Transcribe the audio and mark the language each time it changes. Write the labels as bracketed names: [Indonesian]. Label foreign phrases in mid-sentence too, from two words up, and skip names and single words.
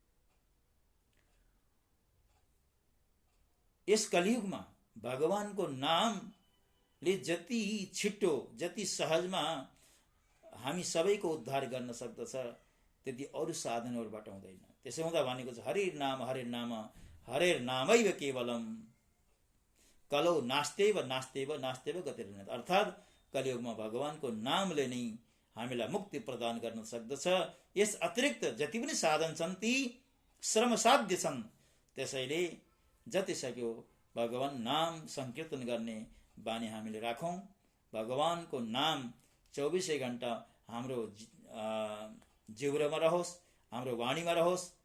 [Nepali] यस कलियुगमा भगवानको नामले जति छिटो, जति सहजमा हामी सबैको उद्धार गर्न सक्दछ, त्यति अरू साधनहरूबाट हुँदैन। त्यसो हुँदा भनेको छ [Sanskrit] हरे नाम हरेर नामैव केवलम कलौ नास्तेव नास्तेव नास्तेव गतिर्न। [Nepali] अर्थात् कलियुगमा भगवानको नामले नै हामीलाई मुक्ति प्रदान गर्न सक्दछ। यस अतिरिक्त जति पनि साधन छन् ती श्रमसाध्य छन्। त्यसैले जति सक्यो भगवान नाम संकीर्तन गर्ने बानी हामीले राखौं। भगवानको नाम 24 घण्टा हाम्रो जिब्रोमा रहोस्, हाम्रो वाणीमा रहोस्।